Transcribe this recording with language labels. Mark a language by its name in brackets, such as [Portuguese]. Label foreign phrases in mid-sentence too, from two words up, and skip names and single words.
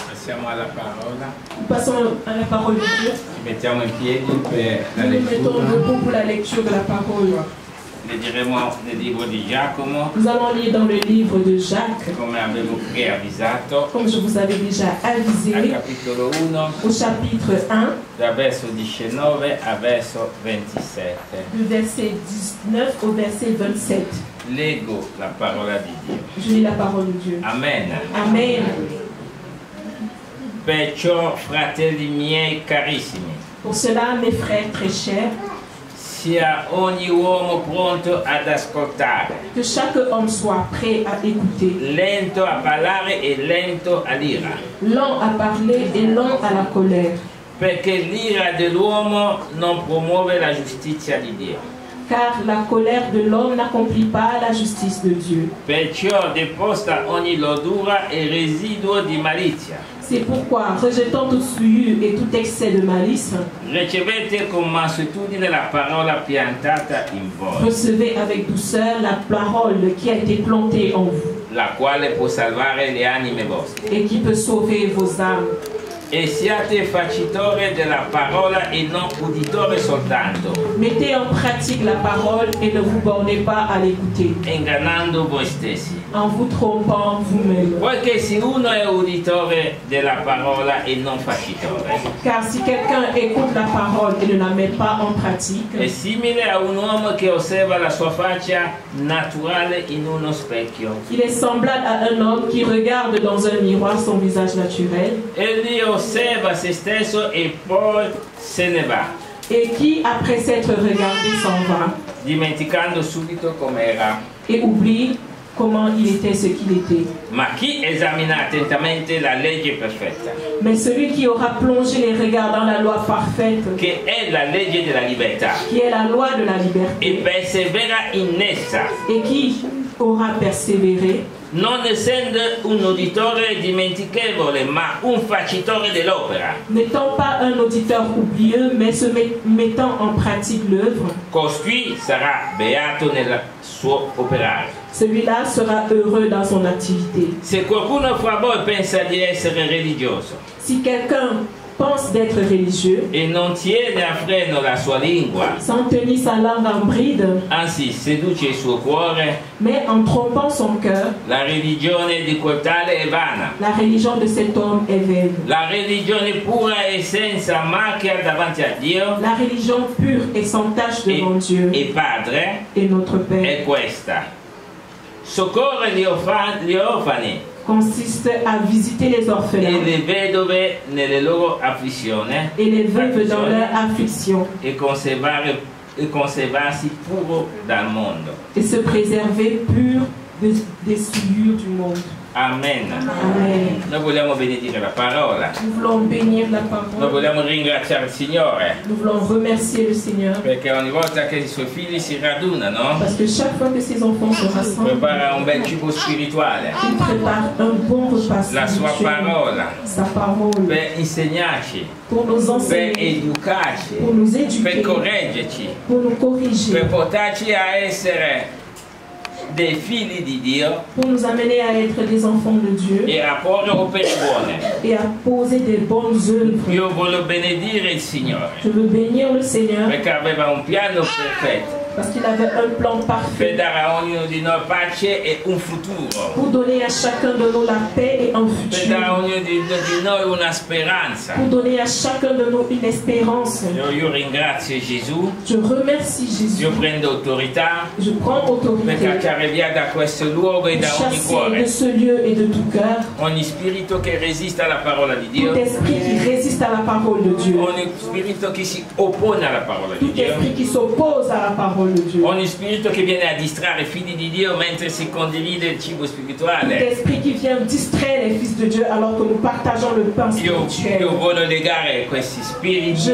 [Italian] Passiamo alla parola. [French] Nous passons à la parole de Dieu. [Italian] Ci mettiamo in piedi per la [French] Nous nous mettons [Italian] lettura. [French] debout pour la lecture de la parole. [Italian] Leggeremo nel libro di Giacomo, [French] Nous allons lire dans le livre de Jacques, [Italian] come avevo preavvisato, [French] comme je vous avais déjà [Italian] al [French] avisé, [Italian] capitolo 1, [French] au chapitre 1, [Italian] dal verso 19 al verso 27. [French] du verset 19 au verset 27. [Italian] Leggo la parola di Dio. [French] Je lis la parole de Dieu. [Italian] Amen. [French] Amen. [Italian] Perciò, fratelli miei carissimi, [French] Pour cela, mes frères très chers, [Italian] sia ogni uomo pronto ad ascoltare, [French] que chaque homme soit prêt à écouter, [Italian] lento a parlare e lento all'ira, [French] lent à parler et lent à la colère, [Italian] perché l'ira dell'uomo non promuove la giustizia di Dio. [French] car la colère de l'homme n'accomplit pas la justice de Dieu. [Italian] Perciò deposta ogni lodura e residuo di malizia. [French] C'est pourquoi, rejetant toute souillure et tout excès de malice, [Italian] Ricevete con mansuetudine la parola piantata in voi, [French] recevez avec douceur la parole qui a été plantée en vous [Italian] la quale può salvare le anime vostre. [French] et qui peut sauver vos âmes. [Italian] E siate facitore della parola e non uditore soltanto, [French] Mettez en pratique la parole et ne vous bornez pas à l'écouter, [Italian] ingannando voi stessi. [French] en vous trompant vous-même. [Italian] Poiché se uno è uditore della parola e non facitore, [French] Car si quelqu'un écoute la parole et ne la met pas en pratique, [Italian] è simile a un uomo che osserva la sua faccia naturale in uno specchio. [French] il est semblable à un homme qui regarde dans un miroir son visage naturel [Italian] Egli osserva se stesso e poi se ne va, [French] et qui, après s'être regardé, s'en va [Italian] dimenticando subito com'era. [French] et oublie comment il était ce qu'il était. [Italian] Ma chi esamina attentamente la legge perfetta, [French] Mais celui qui aura plongé les regards dans la loi parfaite, [Italian] che è la legge della libertà, [French] qui est la loi de la liberté, [Italian] e persevera in essa, [French] et qui aura persévéré, [Italian] non essendo un uditore dimentichevole, ma un facitore dell'opera, [French] n'étant pas un auditeur oublieux, mais se mettant en pratique l'œuvre, [Italian] costui sarà beato nel suo operare. [French] celui-là sera heureux dans son activité. [Italian] Se qualcuno fra voi pensa di essere religioso [French] Si quelqu'un pense d'être religieux, [Italian] e non tiene a freno la sua lingua, [French] sans tenir sa langue en bride, [Italian] anzi seduce il suo cuore, [French] mais en trompant son cœur, [Italian] la religione di quel tale è vana. [French] la religion de cet homme est vaine. [Italian] La religione pura e senza macchia davanti a Dio [French] La religion pure et sans tache devant Dieu [Italian] e Padre [French] et notre Père [Italian] è questa: soccorre gli orfani [French] consiste à visiter les [Italian] e [French] orphelins [Italian] le vedove nelle loro afflizioni [French] et les veuves dans leur affliction [Italian] e conservarsi puro dal mondo. [French] et se préserver pur des souillures du monde. [Italian] Amen. [French] Amen. [Italian] Noi vogliamo benedire la parola, [French] Nous voulons bénir la [Italian] noi [French] parole. [Italian] vogliamo ringraziare il Signore, [French] Nous voulons remercier le Seigneur [Italian] perché ogni volta che i suoi figli si radunano [French] parce que chaque fois que ses enfants se rassemblent, [Italian] prepara un bel cibo spirituale, [French] il prépare un bon repas [Italian] la sua [French] spirituel, [Italian] parola, [French] sa parole, [Italian] per insegnarci, [French] pour nous [Italian] per [French] enseigner, [Italian] educarci, [French] pour nous [Italian] per [French] éduquer, [Italian] correggerci, [French] pour nous corriger, [Italian] per portarci a essere dei figli di Dio [French] pour nous amener à être des enfants de Dieu [Italian] e a porre opere buone. [French] et à poser des bonnes œuvres. [Italian] Io voglio benedire il Signore [French] Je veux bénir le Seigneur [Italian] perché aveva un piano perfetto [French] parce qu'il avait un plan [Italian] per [French] parfait [Italian] dare a ognuno di noi pace e un futuro, [French] pour donner à chacun de nous la paix et un [Italian] per dare a [French] futur, [Italian] ognuno di noi una speranza. [French] pour donner à chacun de nous une espérance. [Italian] Io ringrazio Gesù, [French] Je remercie Jésus. [Italian] io prendo autorità [French] Je prends [Italian] per [French] autorité [Italian] cacciare via da questo luogo e [French] pour [Italian] da ogni [French] chasser [Italian] cuore [French] de ce lieu et de tout cœur [Italian] ogni spirito che resiste alla parola di [French] tout [Italian] Dio, [French] esprit qui résiste à la parole de Dieu, [Italian] ogni spirito che si oppone alla parola di [French] tout [Italian] Dio, [French] esprit qui s'oppose à la parole de Dieu, [Italian] ogni spirito che viene a distrarre i figli di Dio mentre si condivide il cibo [French] tout [Italian] spirituale. [French] esprit qui vient distraire les fils de Dieu alors que nous partageons le pain [Italian] Io [French] spirituel. [Italian] voglio legare questi [French] Je [Italian] spiriti